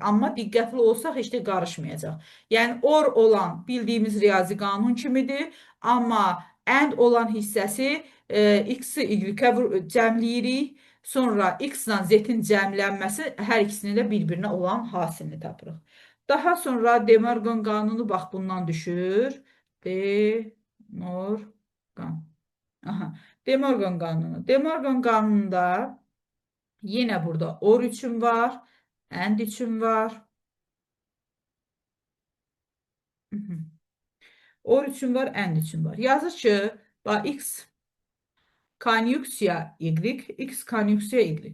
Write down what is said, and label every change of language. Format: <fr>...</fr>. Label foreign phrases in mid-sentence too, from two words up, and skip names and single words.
<az>Amma diqqətli olsaq heç də qarışmayacaq. Yəni, or olan bildiyimiz riyazi qanun kimidir. Amma and olan hissəsi X-i Y-ə cəmləyirik. Sonra X-la Z-in cəmlənməsi hər ikisini də bir-birinə olan hasilini tapırıq. Daha sonra De Morgan qanunu bax bundan düşür. De Morgan. De Morgan qanunu. De Morgan qanununda yine burada or üçün var, and üçün var. Or üçün var, and üçün var. Yazır ki, bax, X konjuksiya Y, X konjuksiya Y.</az>